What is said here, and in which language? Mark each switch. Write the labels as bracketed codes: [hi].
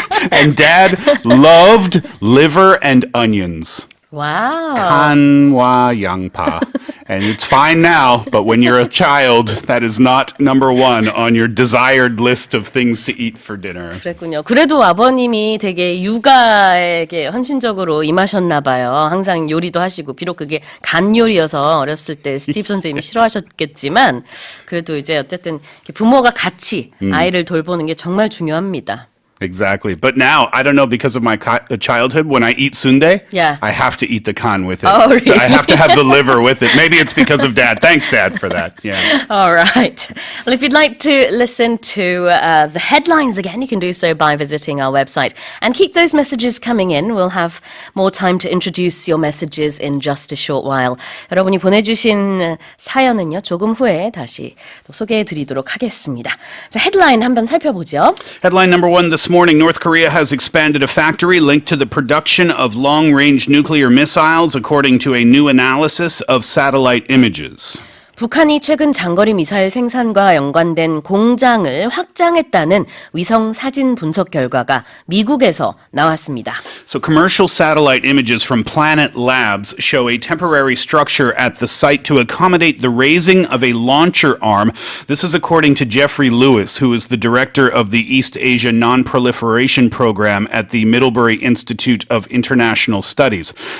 [en] And dad loved liver and onions. Wow. [ko] 간와 양파. [en] And it's fine now, but when you're a child, that is not number one on your desired list of things to eat for dinner. [ko] 그랬군요. 그래도 아버님이 되게 육아에게 헌신적으로 임하셨나 봐요. 항상 요리도 하시고 비록 그게 간 요리여서 어렸을 때 스티브 선생님이 싫어하셨겠지만 그래도 이제 어쨌든 부모가 같이 아이를 돌보는 게 정말 중요합니다. [en] Exactly. But now, I don't know, because of my childhood, when I eat sundae, I have to eat the kan with it. Oh, really? I have to have the liver with it. Maybe it's because of dad. Thanks, dad, for that. Yeah. All right. Well, if you'd like to listen to the headlines again, you can do so by visiting our website. And keep those messages coming in. We'll have more time to introduce your messages in just a short while. [ko] 여러분이 보내주신 사연은요, 조금 후에 다시 또 소개해드리도록 하겠습니다. 자, 헤드라인 한번 살펴보죠. [en] Headline number one this morning, North Korea has expanded a factory linked to the production of long-range nuclear missiles, according to a new analysis of satellite images. [ko] 북한이 최근 장거리 미사일 생산과 연관된 공장을 확장했다는 위성 사진 분석 결과가 미국에서 나왔습니다. [en] So commercial satellite images from Planet Labs show a temporary structure at the site to accommodate the raising of a launcher arm. This is according to Jeffrey Lewis, who is the director of the East Asia Non-Proliferation Program at the Middlebury Institute of International Studies.